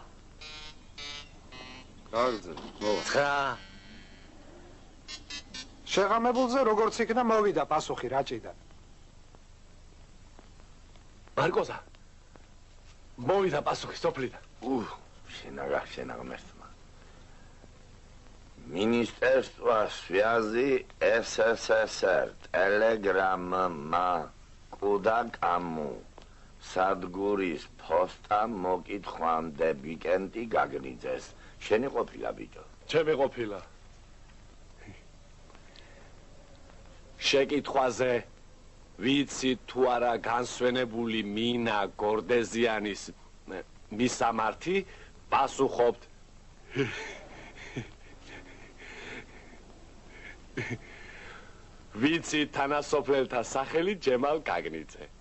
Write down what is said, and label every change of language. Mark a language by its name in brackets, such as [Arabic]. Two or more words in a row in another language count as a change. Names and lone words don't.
[Georgian] გააგრძელ, მოვა. 9. შეღამებულზე როგორც იქნა მოვიდა პასუხი რაჭიდან. მარკოზა. მოვიდა პასუხი სოფლიდან. შენ აღმერთმა. [Russian] Министерство связи СССР. Телеграмма. Куда кому? [Georgian] სადგურის ფოსტა მოკითხვამდე ვიკენდი გაგნიძეს. შენი ყოფილა ბიჭო? ჩემი ყოფილა. შეკითხვაზე ვიცი თუ არა განსვენებული მინა გორდეზიანის მისამართი პასუხობთ ვიცი თანასოფლელთა სახელი ჯემალ გაგნიძე.